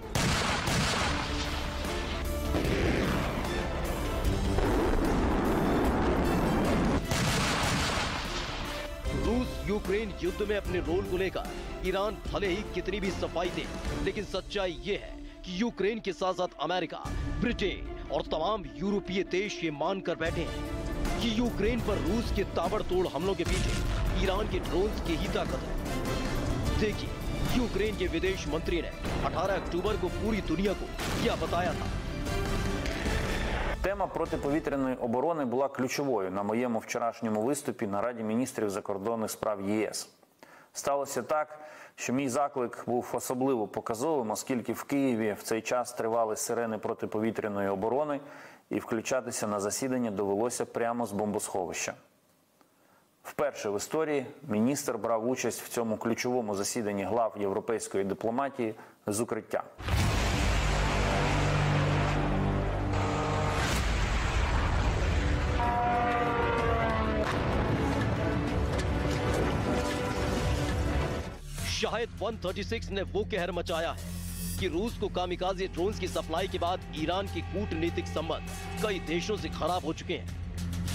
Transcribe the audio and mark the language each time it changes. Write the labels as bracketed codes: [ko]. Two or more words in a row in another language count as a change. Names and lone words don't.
[hi] रूस यूक्रेन युद्ध में अपने रोल को लेकर ईरान भले ही कितनी भी सफाई दे, लेकिन सच्चाई ये है कि यूक्रेन के साथ साथ अमेरिका, ब्रिटेन और तमाम यूरोपीय देश ये मानकर बैठे हैं कि यूक्रेन पर रूस के ताबड़तोड़ हमलों के पीछे ईरान के ड्रोन्स की ही ताकत है। देखिए, यूक्रेन के विदेश मंत्री ने 18 अक्टूबर को पूरी दुनिया को क्या बताया था। [uk] Тема протиповітряної оборони була ключовою на моєму вчорашньому виступі на Раді міністрів закордонних справ ЄС. Сталося так, що мій заклик був особливо показовим, оскільки в Києві в цей час тривали сирени протиповітряної оборони і включатися на засідання довелося прямо з бомбосховища. Вперше в історії міністр брав участь в цьому ключовому засіданні глав європейської дипломатії з укриття. [hi] शायद 136 ने वो कहर मचाया है कि रूस को कामिकाज़े ड्रोन्स की सप्लाई के बाद ईरान के कूटनीतिक संबंध कई देशों से खराब हो चुके हैं।